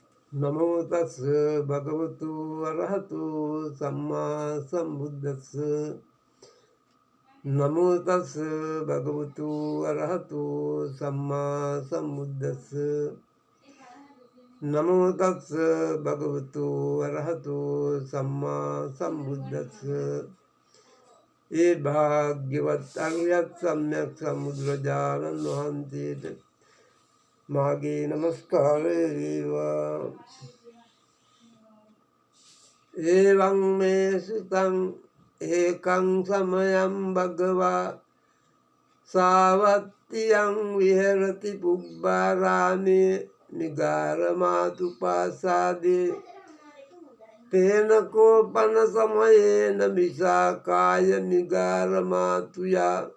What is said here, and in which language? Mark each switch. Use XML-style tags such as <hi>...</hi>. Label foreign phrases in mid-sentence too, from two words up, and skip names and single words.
<pi>නමෝ තස් භගවතු අරහතු සම්මා සම්බුද්දස්ස නමෝ තස් භගවතු අරහතු සම්මා සම්බුද්දස්ස නමෝ තස් භගවතු අරහතු සම්මා සම්බුද්දස්ස</pi> <si>ඒ භාග්‍යවත් අරියත් සම්්‍යක් සම්බුදුරජාණන් වහන්සේට මාගේ නමස්කාරය වේවා.</si> <pi>එවං මේ සුතං ඒකං සමයං භගවා සාවත්තියං විහෙරති පුබ්බාරාමේ නිගාරමාතුපාසාදේ තේන කෝපන සමයේන විසාකාය නිගාරමාතුයා</pi>